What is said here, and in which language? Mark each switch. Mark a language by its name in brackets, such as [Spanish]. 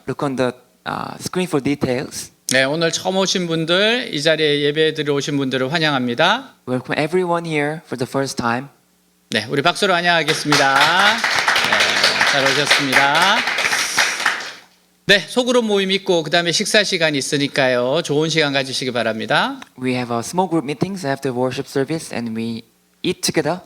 [English] Look on the screen for details. [Korean] 네, 오늘 처음 오신 분들, 이 자리에 예배 들어오신 분들을 환영합니다. [English] Welcome everyone here for the first time. [Korean] 네, 우리 박수로 환영하겠습니다. 네, 잘 오셨습니다. 네, 소그룹 모임 있고 그 다음에 식사 시간이 있으니까요. 좋은 시간 가지시기 바랍니다. [English] We have a small group meetings after worship service and we eat together.